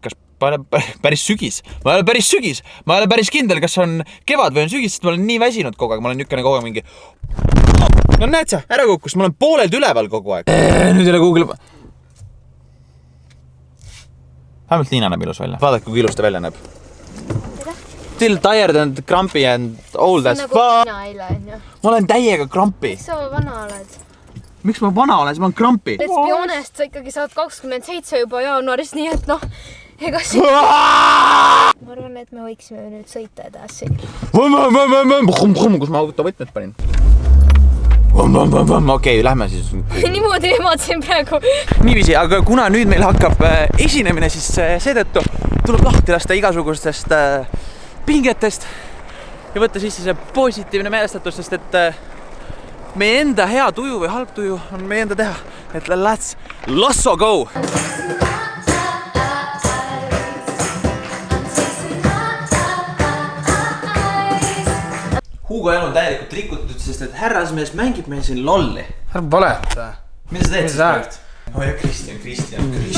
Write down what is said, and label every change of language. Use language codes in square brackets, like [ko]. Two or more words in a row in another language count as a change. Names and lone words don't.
[et] Kas päris sügis? Ma ei ole päris sügis. Ma ei ole päris kindel, kas on kevad või on sügis, sest ma olen nii väsinud kogu aeg. Ma olen niukene kogu aeg mingi... No näed sa, ära kukkus, ma olen poolelt üleval kogu aeg. Nüüd ei ole Google... Vähemalt Liina näeb ilus välja. Vaadake, kui ilus ta välja näeb. [en] Still tired and grumpy and old as fuck. [et] Mina eile on ju. Ma olen täiega grumpy. Miks sa vana oled? Miks ma vana olen? Ma olen grumpy. [en] Let's be honest, [et] sa ikkagi saad 27 juba jaanuaris, nii et noh, ega see... Ma arvan, et me võiksime nüüd sõita edasi. Kus ma autovõtmed panin? Okei, lähme siis. Niimoodi ematsin praegu. Niiviisi, aga kuna nüüd meil hakkab esinemine, siis seetõttu tuleb lahti lasta igasugustest pingetest ja võtta sisse see positiivne meelestatus, sest et meie enda hea tuju või halb tuju on meie enda teha. [en] Et let's go! [et] Hugo elu on täielikult rikutud, sest et härrasmees mängib meil siin lolli. Ära valeta. Mida sa teed siis praegu? Oh ja Kristjan.